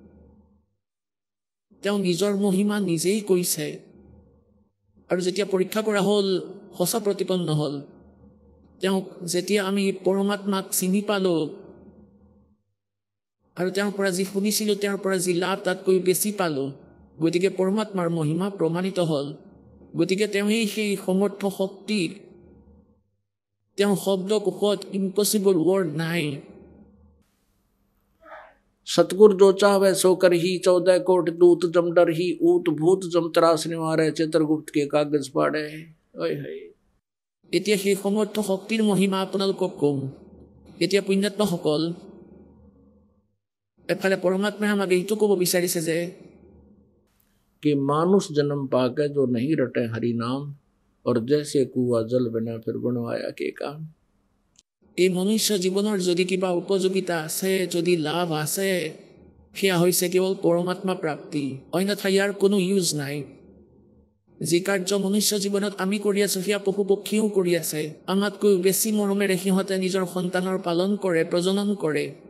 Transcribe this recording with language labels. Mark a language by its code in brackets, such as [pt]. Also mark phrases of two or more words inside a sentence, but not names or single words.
[as] তেওঁ নিজৰ মহিমা নিজেই কৈছে আৰু যেতিয়া পৰীক্ষা কৰা হ'ল সঁচা প্ৰতিপন্ন হ'ল তেওঁক যেতিয়া আমি পৰমাত্মাক চিনি পালোঁ আৰু তেওঁৰ পৰা যি শুনিছিলোঁ তেওঁৰ পৰা যি লাভ তাতকৈ বেছি পালোঁ, গতিকে পৰমাত্মাৰ মহিমা প্ৰমাণিত হ'ল। গতিকে তেওঁৱেই সেই সমৰ্থ শক্তি, তেওঁৰ শব্দকোষত [en] impossible word [as] নাই। [hi] सतगुरु जो चाहे सो कर ही, 14 कोट दूत जम डर ही, ऊत भूत जम त्रास निवारे, चित्रगुप्त के कागज पाड़े। [as] এতিয়া সেই সমৰ্থ শক্তিৰ মহিমা আপোনালোকক কম। এতিয়া পুণ্যাত্মাসকল, এফালে পৰমাত্মাই আমাক এইটো ক'ব বিচাৰিছে যে [hi] कि मानुष जन्म पाके जो नहीं रटे हरि नाम, और जैसे कुआ जल बिना फिर बनवाया के काम। [as] এই মনুষ্য জীৱনৰ যদি কিবা উপযোগিতা আছে, যদি লাভ আছে, সেয়া হৈছে কেৱল পৰমাত্মা প্ৰাপ্তি, অন্যথা ইয়াৰ কোনো ইউজ নাই। যি কাৰ্য মনুষ্য জীৱনত আমি কৰি আছোঁ সেয়া পশু পক্ষীও কৰি আছে। আমাতকৈ বেছি মৰমেৰে সিহঁতে নিজৰ সন্তানৰ পালন কৰে, প্ৰজনন কৰে।